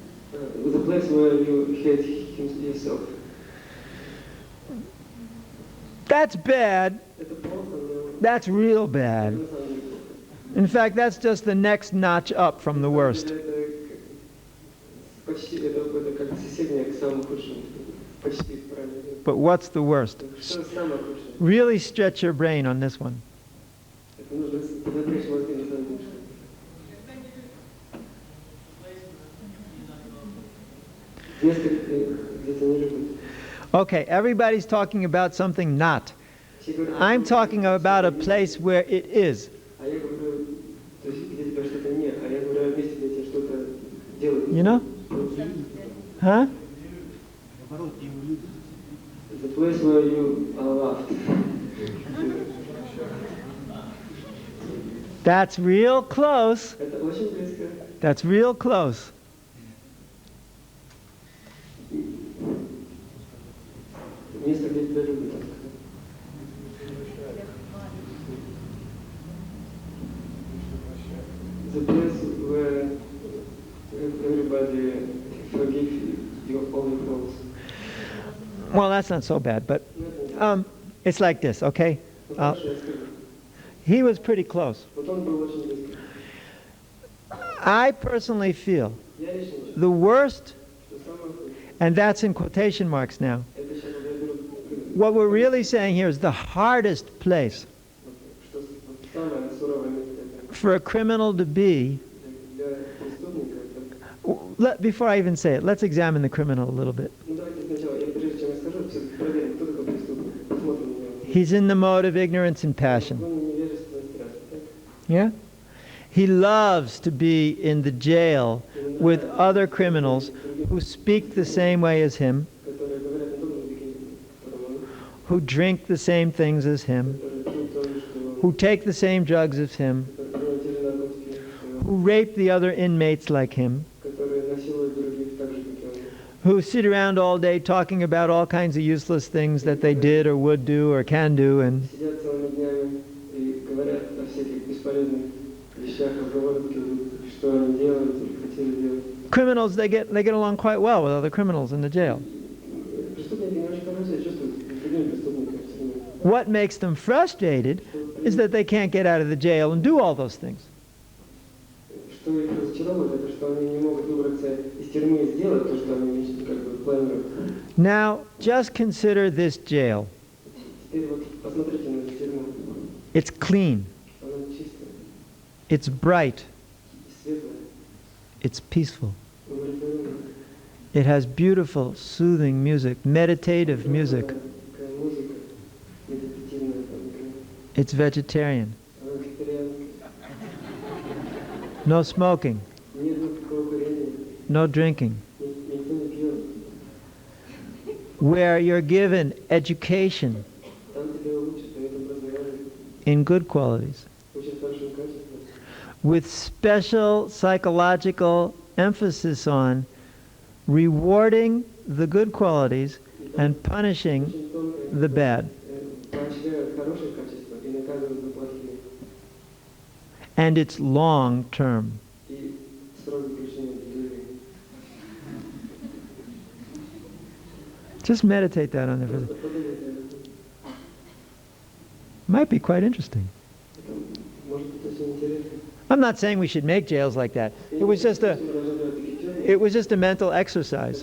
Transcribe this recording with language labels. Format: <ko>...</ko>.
<en>The place where you hate yourself. That's bad.</en> <ru>Это плохо, но</ru> <en>That's real bad.</en> <ru>на самом деле плохо.</ru> <en>In fact, that's just the next notch up from the worst.</en> <ru>Это почти это как соседняя к самому худшему. Почти правильно.</ru> <en>But what's the worst?</en> <ru>Что самое худшее?</ru> <en>Really stretch your brain on this one.</en> <ru>Это нужно напрячь мозги на самом деле. Место, где тебя не любят.</ru> <en>Okay, everybody's talking about something not.</en> <ru>Все говорят,</ru> <en>I'm talking about a place where it is.</en> <ru>а я говорю, то есть где тебя что-то нет, а я говорю о месте, где тебя что-то делают.</ru> <en>You know? Huh? The place where you are loved. That's real close.</en> <ru>Это очень близко.</ru> <en>That's real close.</en> <ru>Место, где тебя любят.</ru> <en>The place where everybody forgive you all your faults. Well, that's not so bad, but it's like this, okay?</en> <ru>Ну, хорошо, я скажу.</ru> <en>He was pretty close.</en> <ru>Вот он был очень близко.</ru> <en>I personally feel</en> <ru>Я лично считаю,</ru> <en>the worst,</en> <ru>что самое худшее,</ru> <en>and that's in quotation marks now,</en> <ru>это сейчас я беру,</ru> <en>what we're really saying here is the hardest place</en> <ru>что самое суровое место это</ru> <en>for a criminal to be.</en> <ru>для преступника. Это,</ru> <en>Before I even say it, let's examine the criminal a little bit.</en> <ru>ну давайте сначала, прежде чем я скажу, все проверим, кто такой преступник. Посмотрим на него.</ru> <en>He's in the mode of ignorance and passion.</en> <ru>Он невежество и страсть, так?</ru> <en>Yeah? He loves to be in the jail with other criminals who speak the same way as him,</en> <ru>Которые говорят на том же языке, которым он,</ru> <en>who drink the same things as him,</en> <ru>которые пьют то же, что он,</ru> <en>who take the same drugs as him,</en> <ru>которые принимают те же наркотики, что</ru> <en>who rape the other inmates like him,</en> <ru>которые насилуют других так же, как и он.</ru> <en>who sit around all day talking about all kinds of useless things that they did or would do or can do, and</en> <ru>Сидят целыми днями и говорят о всяких бесполезных вещах, разговорки, что они делают или хотели делать.</ru> <en>criminals, they get along quite well with other criminals in the jail.</en> <ru>Преступники не очень хорошо себя чувствуют с другими преступниками в тюрьме.</ru> <en>What makes them frustrated is that they can't get out of the jail and do all those things.</en> <ru>Что их разочаровывает, это что они не могут выбраться из тюрьмы и сделать то, что они как бы планируют.</ru> <en>Now, just consider this jail.</en> <ru>Теперь вот посмотрите на эту тюрьму.</ru> <en>It's clean,</en> <ru>Она чистая,</ru> <en>it's bright,</en> <ru>и светлая,</ru> <en>it's peaceful.</en> <ru>умиротворенная.</ru> <en>It has beautiful, soothing music, meditative music.</en> <ru>Такая музыка медитативная, там, например.</ru> <en>It's vegetarian.</en> <ru>Она вегетарианская.</ru> <en>No smoking,</en> <ru>Нет никакого курения,</ru> <en>no drinking.</en> <ru>никто не пьет.</ru> <en>Where you're given education</en> <ru>Там тебя учат, дают образование,</ru> <en>in good qualities,</en> <ru>очень хорошем качестве,</ru> <en>with special psychological emphasis on rewarding the good qualities and punishing</en> <ru>очень тонко</ru> <en>the bad.</en> <ru>поощряют хорошие качества и наказывают за плохие.</ru> <en>And it's long term.</en> <ru>И срок заключения длинный.</ru> <en>Just meditate that on it.</en> <ru>Просто подумайте об этом.</ru> <en>Might be quite interesting.</en> <ru>Это может быть очень интересно.</ru> <en>I'm not saying we should make jails like that. It was just a mental exercise.</en>